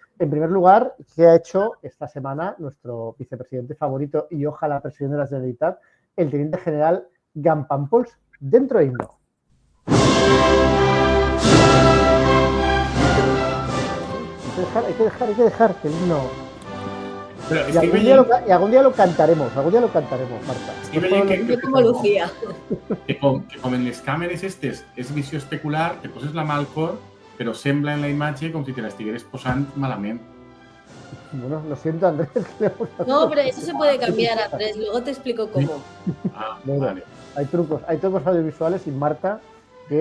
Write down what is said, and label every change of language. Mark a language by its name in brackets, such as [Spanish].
[Spanish] En primer lugar, ¿qué ha hecho esta semana nuestro vicepresidente favorito y ojalá presidente de la Generalitat, el teniente general Gampampols, dentro de himno? Hay que dejar que el himno... Pero Y algún día lo cantaremos, Marta. Como Lucía. [Catalan] Que com en les càmeres estes és visió especular, te poses la mà al cor, però sembla en la imatge com si te l'estigueres posant malament. [Spanish] Bueno, lo siento, Andrés. No, pero eso se puede cambiar, Andrés. Luego te explico cómo. Ah, Bueno, vale. hay trucos audiovisuales y Marta, que